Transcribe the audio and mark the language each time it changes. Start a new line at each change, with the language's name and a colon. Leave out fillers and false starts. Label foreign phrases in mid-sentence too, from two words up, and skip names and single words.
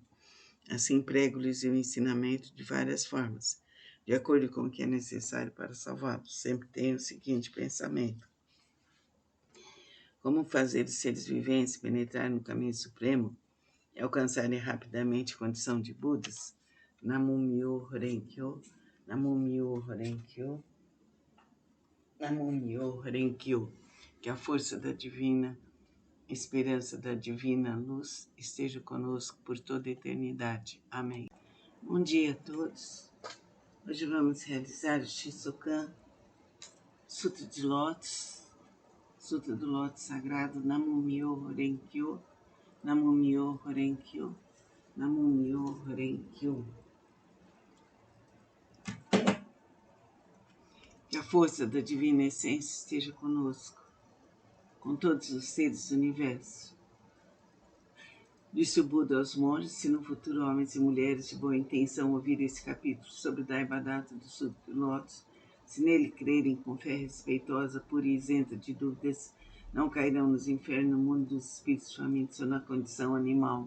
Portuguese: Assim prego-lhes o ensinamento de várias formas, de acordo com o que é necessário para salvá-los. Sempre tenho o seguinte pensamento: como fazer os seres viventes penetrar no caminho supremo e alcançarem rapidamente a condição de Budas?
Japanese: 南無妙法蓮華経、南無妙法蓮華経、南無妙法蓮華経. Que a força da divina esperança da divina luz esteja conosco por toda a eternidade. Amém. Bom dia a todos. Hoje vamos realizar o Shisokan, Sutra de Lótus, Sutra do Lótus Sagrado, 南無妙法蓮華経、南無妙法蓮華経、南無妙法蓮華経.
Portuguese: Que a força da divina essência esteja conosco, com todos os seres do universo. Disse o Buda aos monges: se no futuro homens e mulheres de boa intenção ouvirem esse capítulo sobre o Daibadata do Sutra do Lótus, se nele crerem com fé respeitosa, pura e isenta de dúvidas, não cairão nos infernos, no mundo dos espíritos famintos ou na condição animal.